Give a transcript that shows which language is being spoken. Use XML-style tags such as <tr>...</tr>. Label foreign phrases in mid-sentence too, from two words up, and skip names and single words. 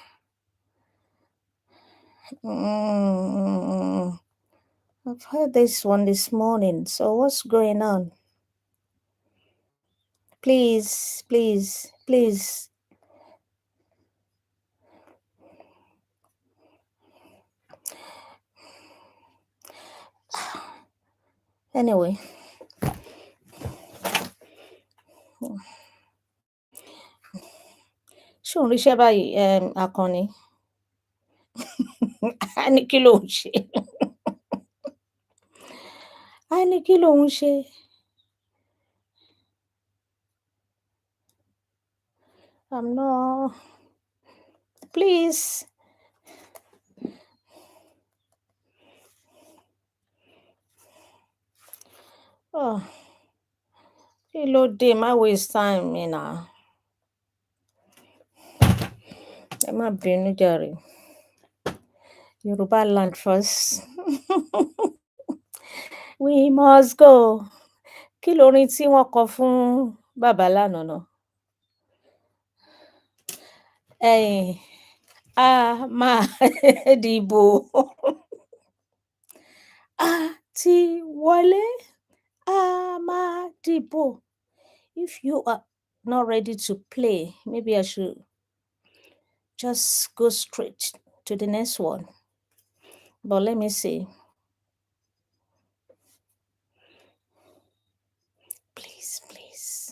<en>I've heard this one this morning, so what's going on? Please, please, please. Anyway.</en> <yo>Ṣé òun ríṣẹ́ báyìí, Akànní? Á ní kí lòun ṣe? Á ní kí lòun ṣe?</yo> <en>I'm not. Please.</en> <yo>Oh, kí ló dé? Má</yo> <en>waste time</en> <yo>mi now. Ẹ má bínú jàre.</yo> <en>Yoruba land first. We must go.</en> <yo>Kí lorin tí wọ́n kọ fún bàbá lánàá náà? A máa dìbò. A ti wọlé. A máa dìbò.</yo> <en>If you are not ready to play, maybe I should just go straight to the next one. But let me see. Please, please.</en>